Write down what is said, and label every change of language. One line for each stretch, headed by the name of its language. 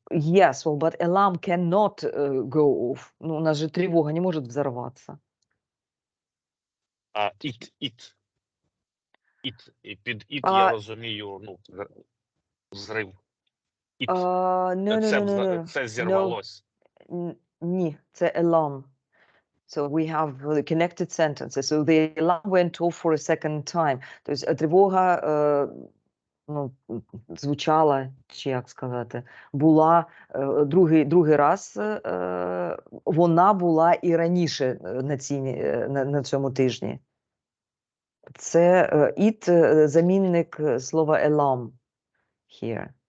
English: Yes, well, but alarm cannot go off.
Russian: Ну, у нас же тревога не может взорваться.
English: It.
Ukrainian: І під it я розумію, ну, взрив.
English: No.
Ukrainian: Це зірвалось. Ні, це alarm.
English: So we have the connected sentences. So the alarm went off for a second time.
Ukrainian: Тобто тривога ну, звучала, чи як сказати, була другий раз, вона була і раніше на цьому тижні. Це it замінник слова alarm here.